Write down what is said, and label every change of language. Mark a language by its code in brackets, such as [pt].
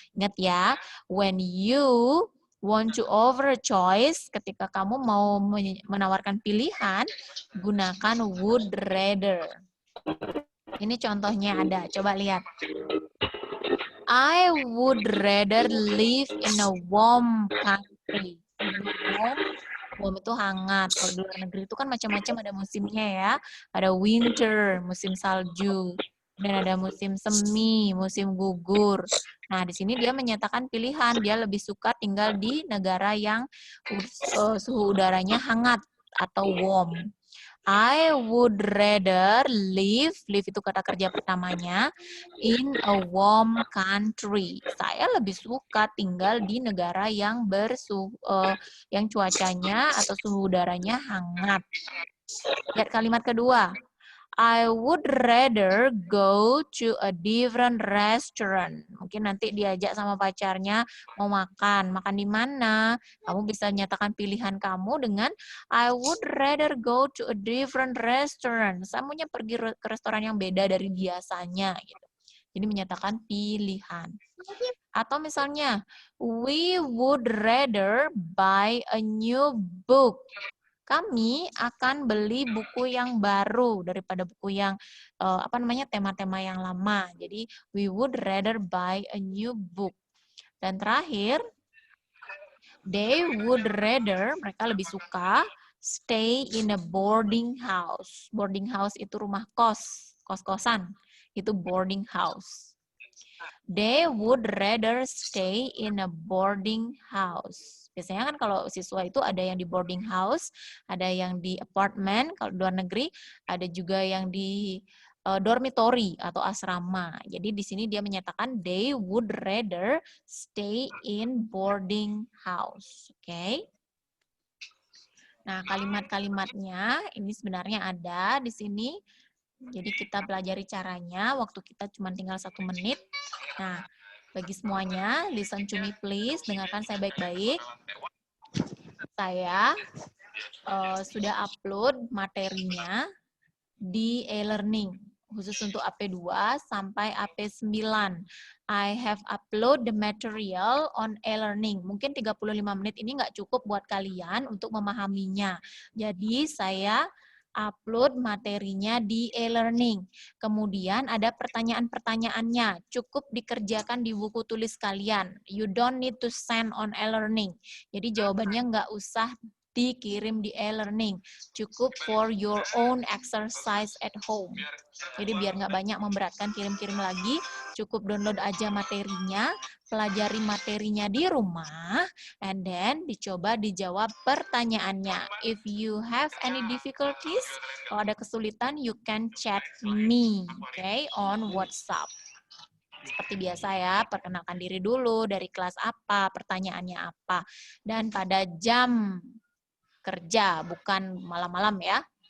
[id] Ingat ya, [en] when you want to offer a choice, [id] ketika kamu mau menawarkan pilihan, gunakan [en] would rather. [id] Ini contohnya ada, coba lihat. [en] I would rather live in a warm country. [id] Warm itu hangat. Kalau di luar negeri itu kan macam-macam, ada musimnya ya. Ada winter, musim salju. Dan ada musim semi, musim gugur. Nah, di sini dia menyatakan pilihan. Dia lebih suka tinggal di negara yang suhu udaranya hangat atau warm. [en] I would rather live [id] itu kata kerja pertamanya, [en] in a warm country. [id] Saya lebih suka tinggal di negara yang yang cuacanya atau suhu udaranya hangat. Lihat kalimat kedua. [en] I would rather go to a different restaurant. [id] Mungkin nanti diajak sama pacarnya mau makan. Makan di mana? Kamu bisa nyatakan pilihan kamu dengan [en] I would rather go to a different restaurant. [id] Saya maunya pergi ke restoran yang beda dari biasanya. Gitu. Jadi menyatakan pilihan. Atau misalnya, [en] we would rather buy a new book. [id] Kami akan beli buku yang baru daripada buku yang tema-tema yang lama. Jadi [en] we would rather buy a new book. [id] Dan terakhir, [en] they would rather, [id] mereka lebih suka [en] stay in a boarding house. [id] Boarding house itu rumah kos, kos-kosan. Itu boarding house. [en] They would rather stay in a boarding house. [id] Biasanya kan kalau siswa itu ada yang di boarding house, ada yang di apartemen, kalau di luar negeri ada juga yang di dormitory atau asrama. Jadi di sini dia menyatakan [en] they would rather stay in boarding house. Oke. Okay? [id] Nah, kalimat-kalimatnya ini sebenarnya ada di sini. Jadi kita pelajari caranya, waktu kita cuma tinggal 1 menit. Nah, bagi semuanya, [en] listen to me please, [id] dengarkan saya baik-baik. Saya sudah upload materinya di e-learning, khusus untuk AP2 sampai AP9. [en] I have upload the material on e-learning. [id] Mungkin 35 menit ini nggak cukup buat kalian untuk memahaminya. Jadi saya upload materinya di e-learning. Kemudian ada pertanyaan-pertanyaannya. Cukup dikerjakan di buku tulis kalian. [en] You don't need to send on e-learning. [id] Jadi jawabannya nggak usah dikirim di e-learning. Cukup [en] for your own exercise at home. [id] Jadi biar nggak banyak memberatkan kirim-kirim lagi, cukup download aja materinya, pelajari materinya di rumah, [en] and then [id] dicoba dijawab pertanyaannya. [en] If you have any difficulties, [id] kalau ada kesulitan, [en] you can chat me, okay, on WhatsApp. [id] Seperti biasa ya, perkenalkan diri dulu, dari kelas apa, pertanyaannya apa, dan pada jam kerja, bukan malam-malam ya.